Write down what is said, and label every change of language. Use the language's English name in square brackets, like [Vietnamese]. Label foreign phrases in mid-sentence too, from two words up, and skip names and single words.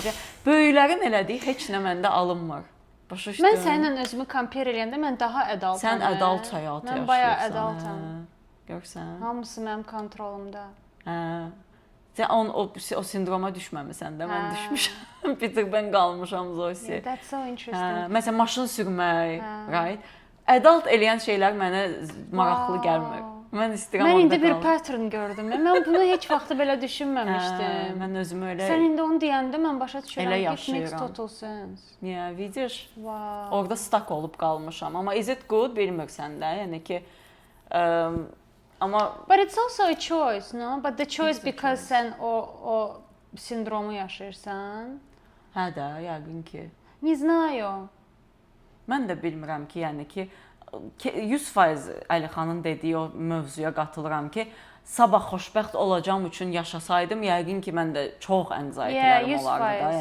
[Azerbaijani] Yəni, böyüklərin elədiyi heç nə məndə alınmır. Başa düşdün? Mən səninlə özümü compare eləyəndə mən daha adultam. Sən adult həyatı yaşayırsan. Mən bayağı adultam. Görsən? Hamısı mənim kontrolumda. Hə. Sən o sindroma düşməmisən də, mən düşmüşəm. Peter Pan qalmışam Zosi. [English] Yeah, that's so interesting. [Azerbaijani] Hə, məsələn maşın sürmək, right? Adult eləyən şeylər mənə maraqlı gəlmir. Mən istəyirəm orada qalım. Mən indi bir pattern gördüm. Mən bunu heç vaxt belə düşünməmişdim. Mən özümü elə Sən indi onu deyəndə mən başa düşürəm elə ki, [English] it makes [Azerbaijani] yaşayıram. [English] total sense. [Azerbaijani] Niyə, vidiş? [English] Wow. [Azerbaijani] Orada stuck olub qalmışam. Amma [English] is it good [Azerbaijani] bilmirsən də. Yəni ki, amma [English] But it's also a choice, no? But the choice because [Azerbaijani] sən o sindromu yaşayırsan. hə də, yəqin ki. [Russian] Не знаю. [Azerbaijani] Mən də bilmirəm ki, yəni ki 100% Əlixanın dediyi o mövzuya qatılıram ki, sabah xoşbəxt olacağım üçün yaşasaydım, yəqin ki, mən də çox anxiety-lərim olardı da.